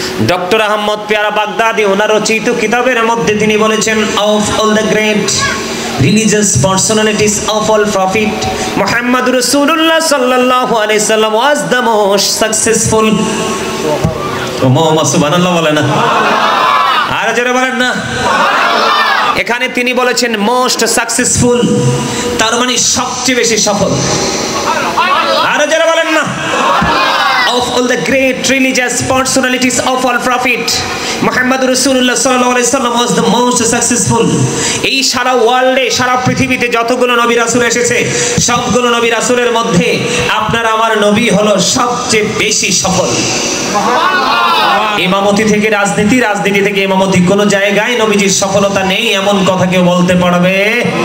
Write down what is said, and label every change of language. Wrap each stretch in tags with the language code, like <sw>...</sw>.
<bn>Doctor Ahmad পেয়ারা বাগদাদি ওনার রচিত কিতাবের মধ্যে তিনি বলেছেন,</bn> <en>Of all the great religious personalities of all prophet, Muhammad Rasulullah sallallahu alaihi wasallam was the most successful.</en> <bn>সুবহানাল্লাহ বলেন না? আর যারা বলেন না? এখানে তিনি বলেছেন মোস্ট সাকসেসফুল, তার মানে সবচেয়ে বেশি সফল। আর যারা বলেন না?</bn> <en>of all the great religious personalities of all prophet, Muhammad Rasulullah sallallahu alaihi wasallam was the most successful.</en> <bn>এই সারা ওয়ার্ল্ডে, সারা পৃথিবীতে যতগুলো নবী রাসূল এসেছে সবগুলো নবী রাসূলের মধ্যে আপনার আমার নবী হলো সবচেয়ে বেশি সফল। ইমামতি থেকে রাজনীতি, রাজনীতি থেকে ইমামতি, কোন জায়গায় নবীজির সফলতা নেই এমন কথা কেউ বলতে পারবে?</bn>